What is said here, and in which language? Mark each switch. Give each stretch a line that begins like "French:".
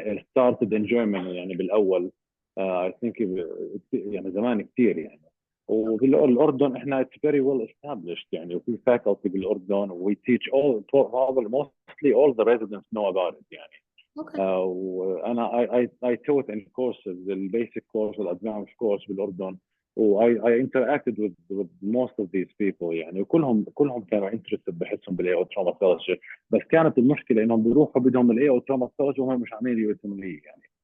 English: started in Germany
Arabic: يعني بالأول.
English: I think يعني زمان كثير يعني.
Arabic: وبالأردن احنا
English: it's very well established يعني،
Arabic: وفي faculty بالأردن
English: we teach mostly all the residents know about it يعني. Okay. وأنا I taught in courses the basic course والadvanced course بالأردن. I interacted with most of these people يعني،
Arabic: وكلهم كانوا
English: interested
Arabic: بحسهم بالAO
English: trauma fellowship.
Arabic: بس كانت المشكلة إنهم بيروحوا بدهم الAO trauma fellowship وهم مش عاملين USMLE يعني.